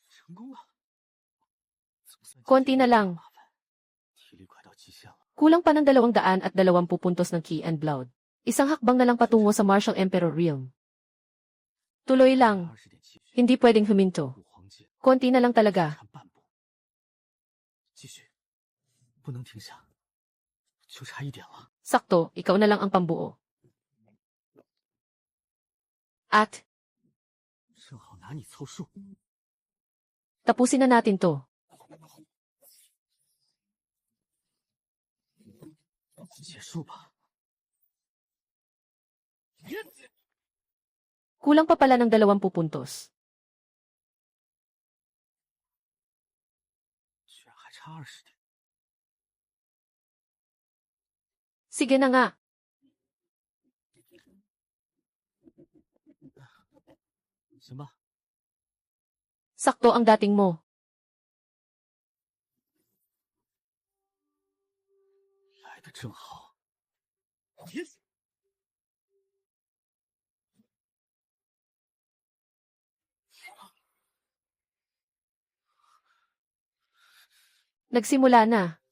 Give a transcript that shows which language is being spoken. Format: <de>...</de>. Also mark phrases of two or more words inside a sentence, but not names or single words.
<tl>Konti na lang. Kulang pa ng 220 puntos ng</tl> <en>Key and Blood.</en> <tl>Isang hakbang na lang patungo sa Martial Emperor Realm. Tuloy lang. Hindi pwedeng huminto.</tl> <zh>五黄界</zh> <tl>Konti na lang talaga.</tl> <zh>差半步，继续，不能停下，就差一点了。</zh> <tl>Sakto, ikaw na lang ang pambuo. At,</tl> <zh>正好拿你凑数。</zh> <tl>tapusin na natin to.</tl> <zh>结束吧。</zh> <tl>Kulang pa pala ng 20 puntos.</tl> <zh>居然还差20点。</zh> <tl>Sige na nga.</tl> <zh>行吧，</zh> <tl>Sakto ang dating mo.</tl> <zh>来的正好。</zh> <tl>Nagsimula na.</tl>